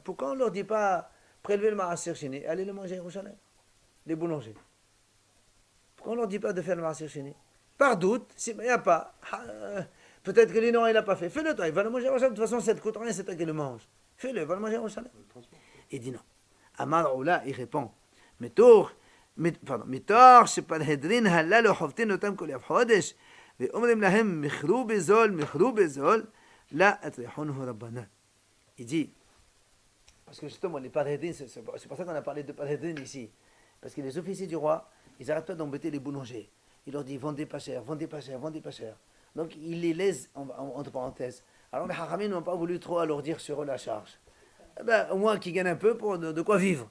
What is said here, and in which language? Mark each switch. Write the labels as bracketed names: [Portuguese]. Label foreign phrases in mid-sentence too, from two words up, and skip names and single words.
[French] Pourquoi on ne leur dit pas, prélever le [Hebrew] מעשר שני, [French] allez le manger à Yerushalayim, les boulangers? Pourquoi on ne leur dit pas de faire le [Hebrew] מעשר שני? [French] Par doute, il n'y a pas. Peut-être que l'ignorant il n'a pas fait. Fais-le toi, il va le manger à Yerushalayim. De toute façon, ça ne te coûte rien, c'est toi qui le mange. Fais-le, va le manger à Yerushalayim. Il dit non. [Aramaic] אמר עולא, [French] il répond, [Hebrew] Mitor, שפלהדרין הללו חובטין אותם כל חודש, ואומרים להם מכרו בזול, לא אטריחונו רבנן. [French] Il dit, parce que justement, les palhedrines, c'est pour ça qu'on a parlé de palhedrines ici. Parce que les officiers du roi, ils n'arrêtent pas d'embêter les boulangers. Il leur dit, vendez pas cher, vendez pas cher, vendez pas cher. Donc, ils les laissent, entre parenthèses. Alors, les haramim n'ont pas voulu trop alourdir sur eux la charge. Eh ben, au moins qu'ils gagnent un peu pour de quoi vivre.